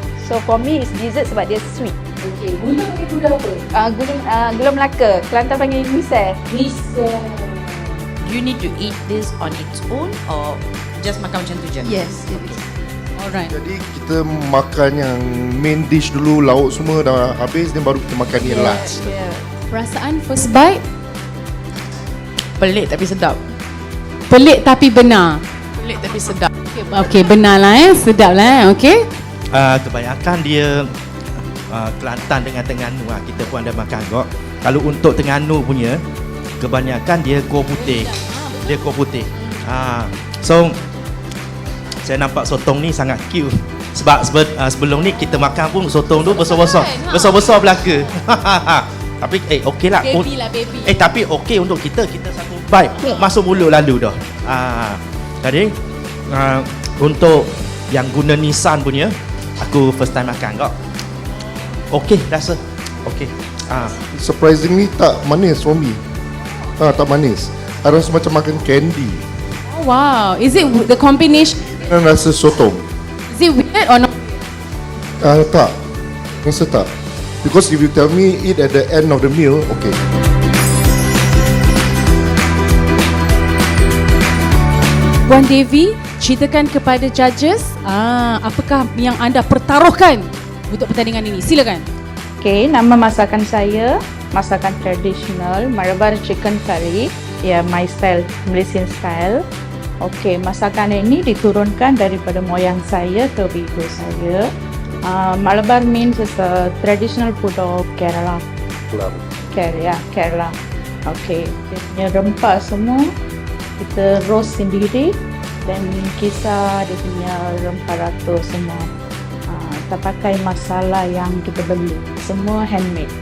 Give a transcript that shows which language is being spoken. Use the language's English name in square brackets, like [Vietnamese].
[English] So for me it's dessert [Malay] sebab dia [English] sweet. [Malay] Okay, gula pakai gula apa? Gula Melaka. Kelantan panggil misel. [English] Do you need to eat this on its own or just [Malay] makan macam tu je? [English] Yes. Alright. [Malay] Jadi kita makan yang main dish dulu, lauk semua dah habis, dan baru kita makan yang last. Perasaan [English] first bite? [Malay] Pelik tapi sedap. Pelik tapi benar. Pelik tapi sedap. Okay, benar lah sedap lah okay. Kebanyakan dia Kelantan dengan Terengganu kita pun ada makan kok. Kalau untuk Terengganu punya kebanyakan dia kuah putih. Dia kuah putih. So saya nampak sotong ni sangat cute. Sebab sebelum ni kita makan pun sotong tu besar-besar belaka. Tapi okey lah. [English] Baby lah baby. [Malay] Tapi okey untuk kita satu bite masuk mulut lalu dah. Jadi untuk yang guna Nissan punya aku [English] first time [Malay] makan kok. Okey rasa. Okey. [English] Surprisingly [Malay] tak manis [English] for me. [Malay] Tak manis. [English] I [Malay] rasa macam makan candy. [English] Oh wow, is it the combination? [Malay] Dan rasa sotong. [English] Is it weird or not? [Malay] Tak. Rasa tak. [English] Because if you tell me eat at the end of the meal, okay. [Malay] Puan Devi, ceritakan kepada judges apakah yang anda pertaruhkan untuk pertandingan ini. Silakan. Okay, nama masakan saya, masakan tradisional, Malabar chicken curry. [English] Ya, my style, Malaysian style. [Malay] Okay, masakan ini diturunkan daripada moyang saya ke ibu saya. [English] Malabar means is a traditional food of Kerala. [Malay] Kerala. Okay, dia punya rempah semua kita roast sendiri dan kisar dia punya rempah rata semua. Tak pakai masalah yang kita beli. Semua handmade.